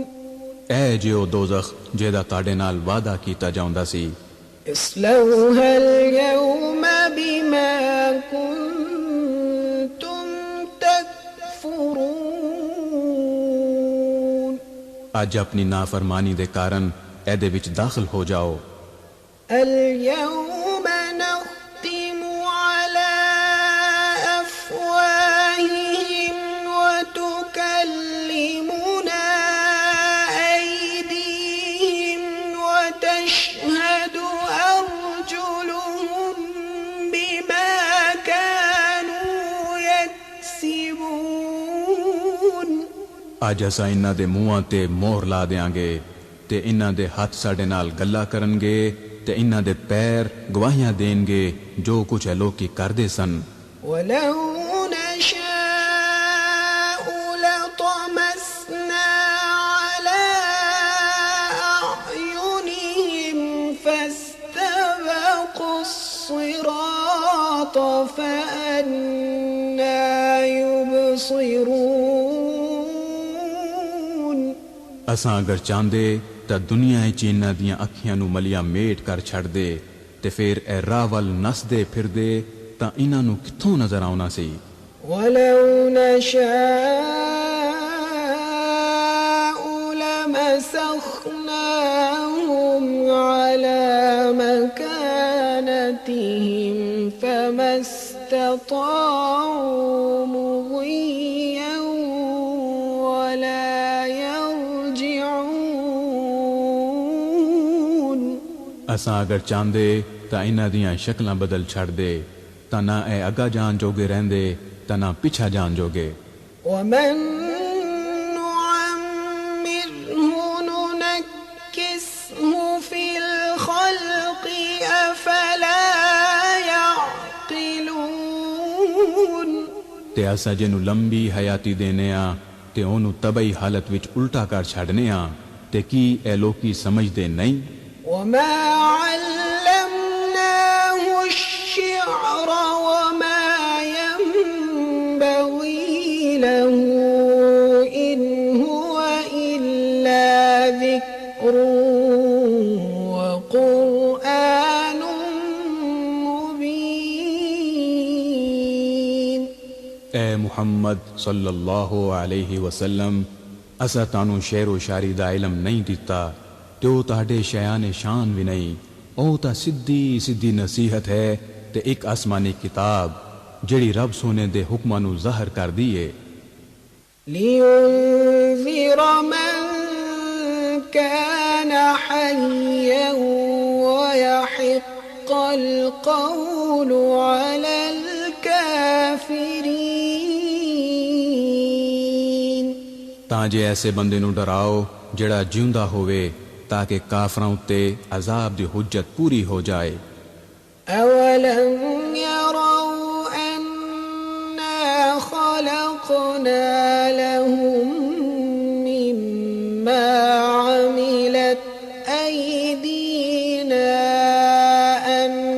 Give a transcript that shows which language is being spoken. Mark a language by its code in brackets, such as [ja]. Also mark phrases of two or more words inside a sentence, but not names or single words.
[pa] اے جیو دوزخ جیدا تاڈے نال وعدہ کیتا جاوندا سی، [ar] اصلوها اليوم بما كنتم تكفرون۔ [pa] اج اپنی نافرمانی دے کارن اے دے وچ داخل ہو جاؤ۔ [ar] اليوم نختم على أفواههم وتكلمنا أيديهم وتشهد أرجلهم بما كانوا يكسبون۔ [pa] اج اساں انہاں دے منہاں تے مہر لا دیاں گے، تے انہاں دے ہاتھ ساڈے نال گلاں کرن گے، تے انہاں دے پیر گواہیاں دین گے جو کچھ اے لوکی کردے سن۔ [ar] ولو نشاء لطمسنا على أعينهم فاستبقوا الصراط فأنى يبصرون۔ [pa] اساں اگر چاہندے تا دنیا وچ انہاں دیاں اکھیاں نو ملیاں میٹ کر چھڑ دے، تے پھر اے راہ ول نس دے پھر دے تا انہاں نو کتھوں نظر آونا سی۔ [ar] ولو نشاء لمسخناهم على مكانتهم فما استطاعوا مضيا ولا يرجعون۔ [pa] اساں اگر چاہندے تا انہاں دیاں شکلاں بدل چھڑ دے، تا نہ اے اگا جان جوگے رہندے تا نہ پچھا جان جوگے۔ [ar] ومن نعمره ننكسه في الخلق أفلا يعقلون۔ [pa] تے اساں جنوں لمبی حیاتی دینے آں تے اونوں تبئی حالت وچ الٹا کر چھڑنے آں، تے کی اے لوکی سمجھدے نہیں؟ [ar] وما علمناه الشعر وما ينبغي له إن هو إلا ذكر وقرآن مبين۔ [pa] اے محمد [ar] صلی اللہ علیہ وسلم، [pa] اسا تانوں شعر و شاعری دا علم نہیں دیتا، تے او تہاڈے شیان شان بھی نہیں، او تا سدھی سدھی نصیحت ہے تے ایک آسمانی کتاب جڑی رب سونے دے حکماں نو ظاہر کر دیے۔ [ar] لينذر من كان حيا ويحق القول على الكافرين۔ [pa] تاں جے ایسے بندے نو ڈراؤ جڑا جیوندا ہوئے تاکہ کافراں اُتے عذاب دی حجت پوری ہو جائے۔ [ar] أولم يروا أنا خلقنا لهم مما عملت أيدينا